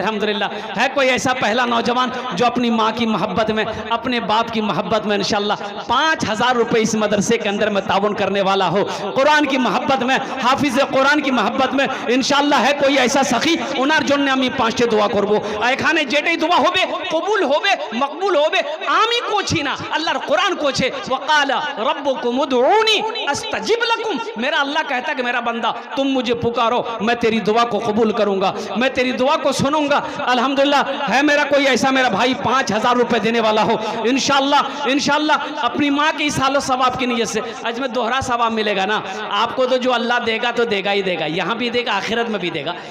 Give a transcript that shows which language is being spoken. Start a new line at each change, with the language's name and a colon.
Hindi: अल्हम्दुलिल्लाह है कोई ऐसा पहला नौजवान जो अपनी माँ की मोहब्बत में, अपने बाप की मोहब्बत में इंशाल्लाह 5000 रुपये इस मदरसे के अंदर में ताउन करने वाला हो, कुरान की मोहब्बत में, हाफिज़ कुरान की मोहब्बत में इंशाल्लाह है कोई ऐसा सखी उनार जोन्ने
Bangla: আমি 5টে দোয়া করব। এখানে যেটাই দোয়া হবে কবুল হবে, মকবুল হবে। আমি কোছি না, আল্লাহর কোরআন কোছে,
Arabic: ওয়াকালা রব্বুকুম উদউনি আস্তাজিব লাকুম।
Hindi: मेरा अल्लाह कहता कि मेरा बंदा तुम मुझे पुकारो, मैं तेरी दुआ को कबूल करूंगा, मैं तेरी दुआ को सुनूंगा। अल्हम्दुलिल्लाह है मेरा कोई ऐसा मेरा भाई 5000 रुपए देने वाला हो इंशाल्लाह अपनी माँ की सालो सवाब की नीयत से। आज में दोहरा सवाब मिलेगा ना आपको, तो जो अल्लाह देगा तो देगा ही देगा, यहाँ भी देगा आखिरत में भी देगा।